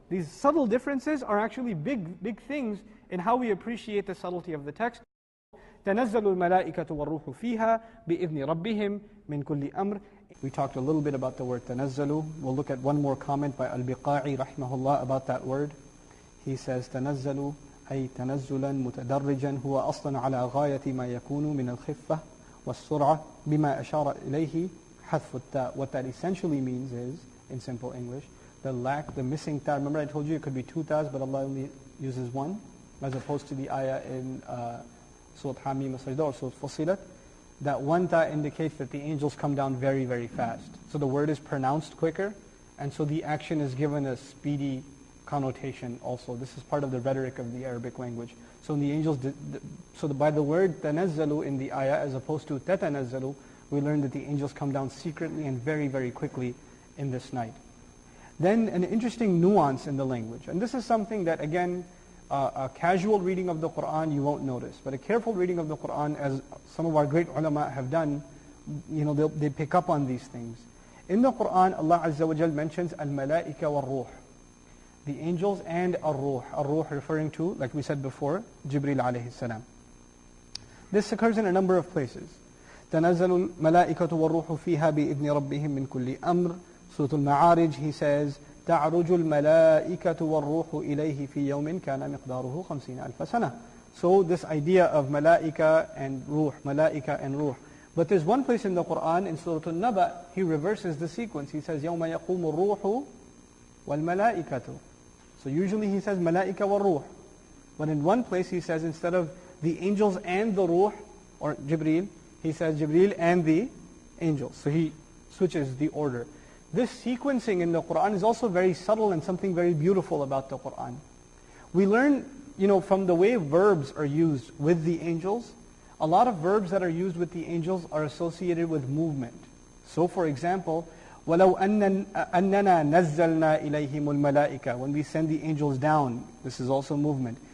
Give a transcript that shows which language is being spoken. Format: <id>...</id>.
<en>These subtle differences are actually big things in how we appreciate the subtlety of the text.</en> <ar>تَنَزَّلُ الْمَلَائِكَةُ وَالرُّوحُ فِيهَا بِإِذْنِ رَبِّهِمْ مِنْ كُلِّ أَمْرٍ.</ar> <en>We talked a little bit about the word تَنَزَّلُ. We'll look at one more comment by Al-Biqa'i rahimahullah about that word. He says,</en> <ar>تَنَزَّلُ أي تنزلا متدرجا هو أصلا على غاية ما يكون من الخفة والسرعة بما أشار إليه حذف التاء.</ar> <en>What that essentially means is, in simple English, the missing ta. Remember I told you it could be 2 tas, but Allah only uses 1, as opposed to the ayah in Surat Hamim as-Sajda or Surat Fussilat. That 1 ta indicates that the angels come down very, very fast. So the word is pronounced quicker, and so the action is given a speedy connotation also. This is part of the rhetoric of the Arabic language. So in the angels, by the word tanazzalu in the ayah as opposed to tatanazzalu, we learn that the angels come down secretly and very, very quickly in this night. Then an interesting nuance in the language. And this is something that, again, a casual reading of the Quran you won't notice. But a careful reading of the Quran, as some of our great ulama have done, they pick up on these things. In the Quran, Allah Azza wa Jal mentions al-malaika wal-ruh. the angels, and ar-ruh. Ar-ruh referring to, like we said before, Jibreel alayhi salam. This occurs in a number of places.</en> <ar>تنزل الملائكة والروح فيها بإذن ربهم من كل أمر.</ar> <en>Surah Al-Ma'arij, he says,</en> <ar>تعرج الملائكة والروح إليه في يوم كان مقداره 50 ألف سنة.</ar> <en>So this idea of malaika and ruh. But there's one place in the Quran, in Surah Al-Naba, he reverses the sequence. He says,</en> <ar>يوم يقوم الروح والملائكة.</ar> <en>So usually he says malaika wa ruh. But in one place he says, instead of the angels and the ruh, or Jibreel, he says Jibreel and the angels. So he switches the order. This sequencing in the Quran is also very subtle and something very beautiful about the Quran. We learn, from the way verbs are used with the angels, a lot of verbs that are used with the angels are associated with movement. So for example,</en> <ar>وَلَوْ أَنَّنَا نَزَّلْنَا إِلَيْهِمُ الْمَلَائِكَةِ.</ar> <en>When we send the angels down, this is also movement.</en>